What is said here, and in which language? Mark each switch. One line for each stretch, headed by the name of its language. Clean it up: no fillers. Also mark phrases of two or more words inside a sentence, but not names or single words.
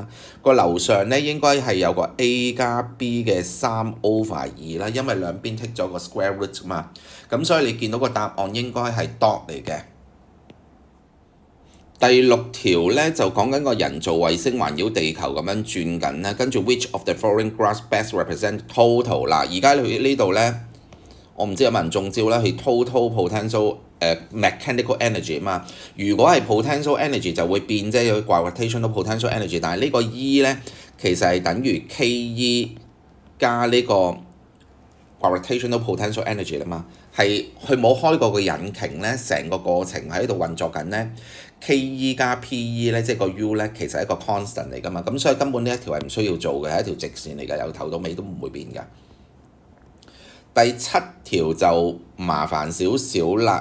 Cantonese: 個樓上咧應該係有個 A 加 B 嘅3 over 2啦，因為兩邊剔咗個
English: square root
Cantonese: 嘛。咁所以你見到個答案應該係 dot 嚟嘅。第6條咧就講緊個人造衛星環繞地球咁樣轉緊啦，跟住
English: which of the following graphs best represent total
Cantonese: 啦。而家佢呢度咧，我唔知有冇人中招啦，係
English: total potential mechanical energy
Cantonese: 啊嘛。如果係
English: potential energy
Cantonese: 就會變啫，有
English: gravitational potential energy。
Cantonese: 但係呢個 E 咧其實係等於 KE 加呢個
English: gravitational potential energy
Cantonese: 啦嘛。係佢冇開過個引擎咧，成個過程喺度運作緊咧。KE 加 PE 咧，即係個 U 咧，其實係一個 constant 嚟㗎嘛。咁所以根本呢一條係唔需要做嘅，係一條直線嚟㗎，由頭到尾都唔會變㗎。第7條就麻煩少少啦。